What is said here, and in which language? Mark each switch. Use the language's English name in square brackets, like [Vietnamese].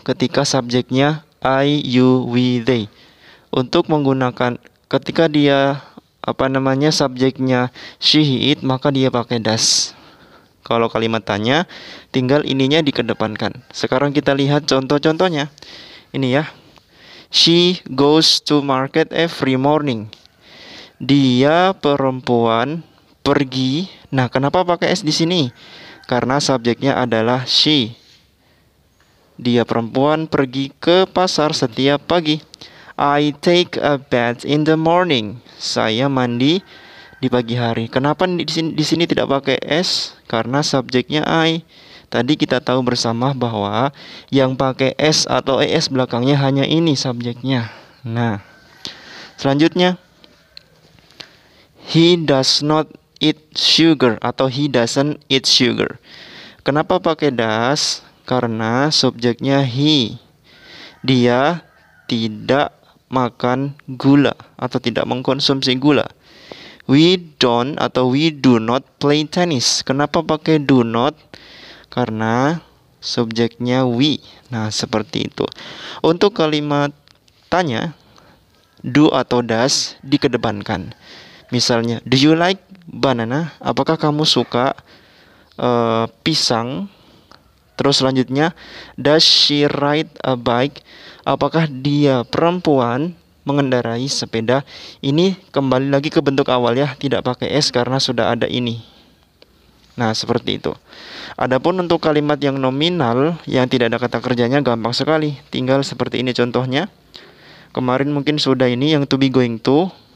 [Indonesian] Ketika subjeknya I, you, we, they. Untuk menggunakan ketika dia subjeknya she, he, it, maka dia pakai does. Kalau kalimat tanya, tinggal ininya dikedepankan. Sekarang kita lihat contoh-contohnya. Ini ya. [English] She goes to market every morning. [Indonesian] Dia perempuan pergi. Nah, kenapa pakai s di sini? Karena subjeknya adalah she. Dia perempuan pergi ke pasar setiap pagi. [English] I take a bath in the morning. [Indonesian] Saya mandi di pagi hari. Kenapa di sini tidak pakai s? Karena subjeknya I. Tadi kita tahu bersama bahwa yang pakai s atau es belakangnya hanya ini subjeknya. Nah, selanjutnya, [English] he does not eat sugar [Indonesian] atau [English] he doesn't eat sugar. [Indonesian] Kenapa pakai does? Karena subjeknya he. Dia tidak makan gula atau tidak mengkonsumsi gula. [English] We don't atau we do not play tennis. [Indonesian] Kenapa pakai [English] do not? [Indonesian] Karena subjeknya we. Nah, seperti itu. Untuk kalimat tanya, do atau does dikedepankan. Misalnya, [English] do you like banana? [Indonesian] Apakah kamu suka pisang? Terus selanjutnya, [English] does she ride a bike? [Indonesian] Apakah dia perempuan mengendarai sepeda? Ini kembali lagi ke bentuk awal ya, tidak pakai s karena sudah ada ini. Nah, seperti itu. Adapun untuk kalimat yang nominal yang tidak ada kata kerjanya gampang sekali. Tinggal seperti ini contohnya. Kemarin mungkin sudah ini yang to be going to.